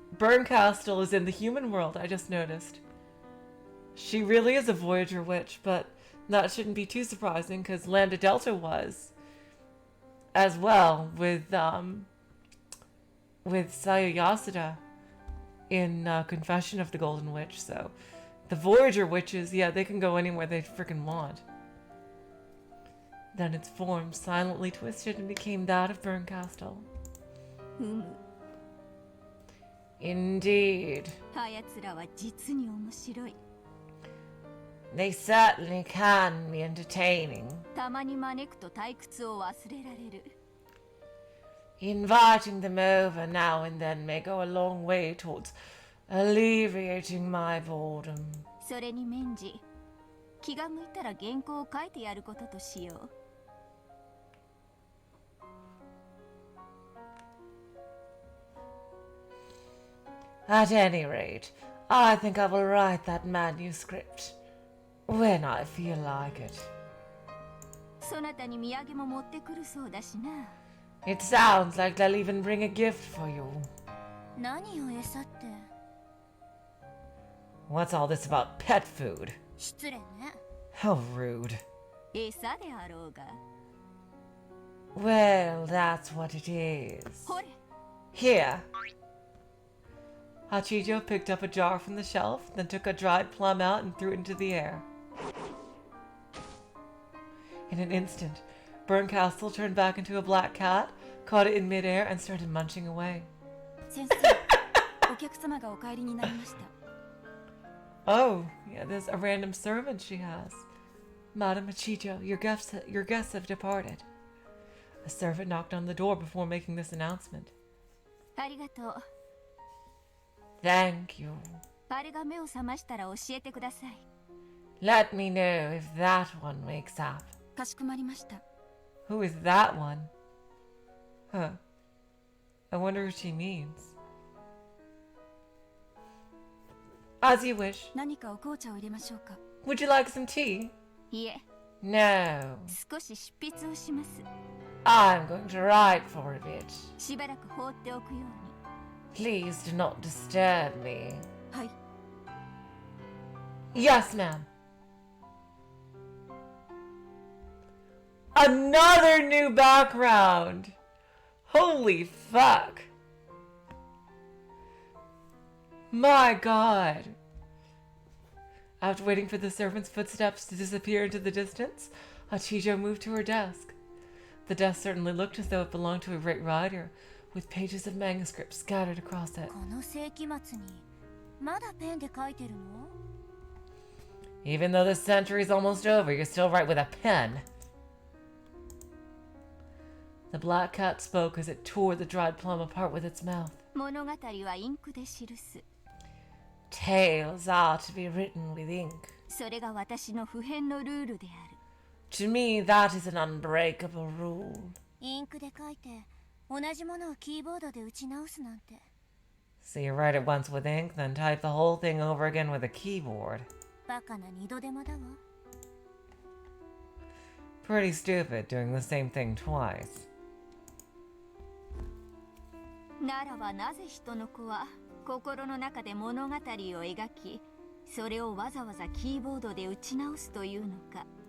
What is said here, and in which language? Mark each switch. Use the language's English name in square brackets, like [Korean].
[English] Bernkastel is in the human world, I just noticed. She really is a Voyager witch, but that shouldn't be too surprising because Lambda Delta was as well with Sayo Yasuda in Confession of the Golden Witch. So the Voyager witches, yeah, they can go anywhere they freaking want. Then its form silently twisted and became that of Bernkastel. Indeed. [Japanese] あやつらは実に面白い。 [English] They certainly can be entertaining. [Japanese] たまに招くと退屈を忘れられる。 [English] Inviting them over now and then may go a long way towards alleviating my boredom. [Japanese] それにメンジ、気が向いたら原稿を書いてやることとしよう。 [English] At any rate, I think I will write that manuscript when I feel like it. [Japanese] そなたに土産も持ってくるそうだしな。 [English] It sounds like they'll even bring a gift for you. [Japanese] 何を餌って。 [English] What's all this about pet food? [Japanese] 失礼ね。 [English] How rude. [Japanese] 餌であろうが。 [English] Well, that's what it is. [Japanese] ほれ。 [English] Here. Hachijo picked up a jar from the shelf, then took a dried plum out and threw it into the air. In an instant, Bernkastel turned back into a black cat, caught it in midair, and started munching away. [Japanese] 先生、お客様がお帰りになりました。 [English] Oh, yeah, there's a random servant she has. Madam Hachijo, your guests have departed. A servant knocked on the door before making this announcement. [Japanese] ありがとう。 [English] Thank you. [Japanese] あれが目を覚ましたら教えてください。 [English] Let me know if that one wakes up. [Japanese] かしこまりました。 [English] Who is that one? Huh. I wonder what she means. As you wish. [Japanese] 何かお紅茶を入れましょうか。 [English] Would you like some tea? [Japanese] いえ、 [English] No. [Japanese] 少し執筆をします。 [English] I'm going to write for a bit. [Japanese] しばらく放っておくように。 [English] Please do not disturb me. [Japanese] はい。 [English] Yes, ma'am. Another new background. Holy fuck. My god. After waiting for the servant's footsteps to disappear into the distance, Hachijo moved to her desk. The desk certainly looked as though it belonged to a great writer, with pages of manuscripts scattered across it. [Japanese] この世紀末にまだペンで書いてるの？ [English] Even though the century's almost over, you still write with a pen. The black cat spoke as it tore the dried plum apart with its mouth. [Japanese] 物語はインクで記す。 [English] Tales are to be written with ink. [Japanese] それが私の不変のルールである。 [English] To me, that is an unbreakable rule. [Japanese] インクで書いて同じものをキーボードで打ち直すなんて。 [English] So you write it once with ink, then type the whole thing over again with a keyboard. [Japanese] バカな二度手間だわ。 [English] Pretty stupid doing the same thing twice. [Japanese] ならばなぜ人の子は心の中で物語を描き、それをわざわざキーボードで打ち直すというのか。